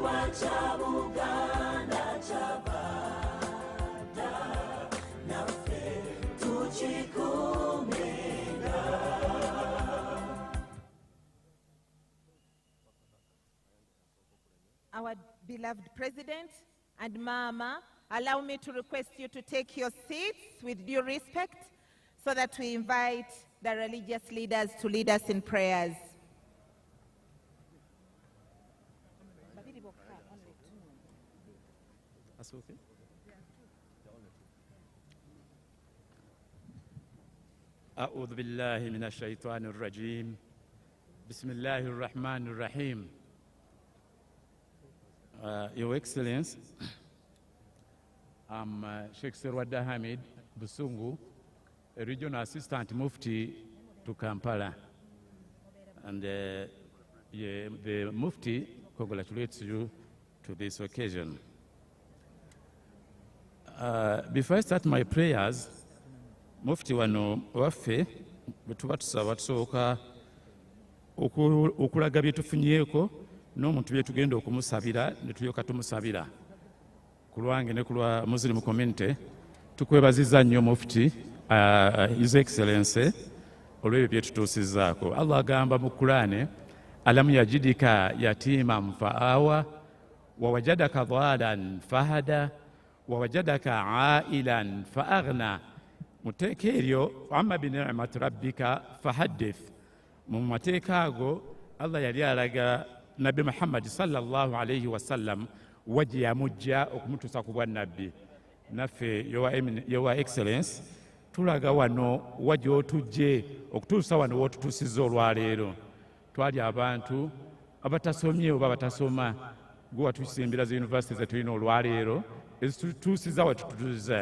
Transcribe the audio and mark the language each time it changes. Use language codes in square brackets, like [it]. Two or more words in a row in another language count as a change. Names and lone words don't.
[en] Our beloved President and Mama, allow me to request you to take your seats with due respect so that we invite the religious leaders to lead us in prayers. That's okay. [ar] أعوذ بالله من الشيطان الرجيم بسم الله الرحمن الرحيم. [en] Your Excellency, I'm Sheikh Serwadda Hamid Busungu, a Regional Assistant Mufti to Kampala. And the Mufti congratulates you to this occasion. Before I start my prayers, [lg] Mufti wano waffe bwetuba tusaba tusooka okulaga bye tufunyeeko n'omuntu bye tugenda okumusabira ne tulyoka tumusabira ku lwange ne ku lwa [en] Muslim community. [lg] Tukwebazizza nnyo Mufti [en] His Excellency [lg] olw'ebyo bye tutuusizzaako. Allah agamba mu Qur'ani, [ar] ألم يجدك يتيما فآوى و وجدك ضالا فهدى و وجدك عائلا فأغنى. [lg] Muteeka eryo [ar] أما بنعمة ربك فحدث. [lg] Mu mateeka ago Allah yali alaga Nabi Muhammad [ar] صلى الله عليه وسلم [lg] wajja yamujja okumutuusa ku bwa nabbi. Naffe [en] Your Excellency [lg] tulaga wano wajja otujje okutuusa wano w'otutuusizza olwaleero. Twali abantu abatasomye oba batasoma, gwe watusimbira zi university ze tulina olwaleero ezitutuusiza watutuusiza.